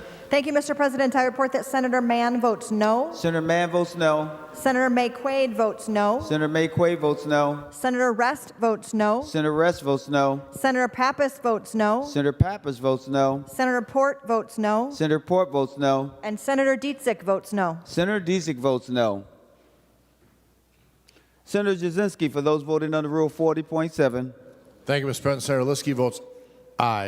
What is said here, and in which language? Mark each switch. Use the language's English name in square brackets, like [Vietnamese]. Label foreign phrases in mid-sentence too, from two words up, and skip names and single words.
[English] Thank you, Mr. President. I report that Senator Mann votes no. Senator Mann votes no. Senator May Quaid votes no. Senator May Quaid votes no. Senator Rest votes no. Senator Rest votes no. Senator Pappas votes no. Senator Pappas votes no. Senator Port votes no. Senator Port votes no. And Senator Dietzick votes no. Senator Dietzick votes no. Senator Jasinski. For those voting under Rule 40.7. Thank you, Mr. President. Senator Liskey votes aye.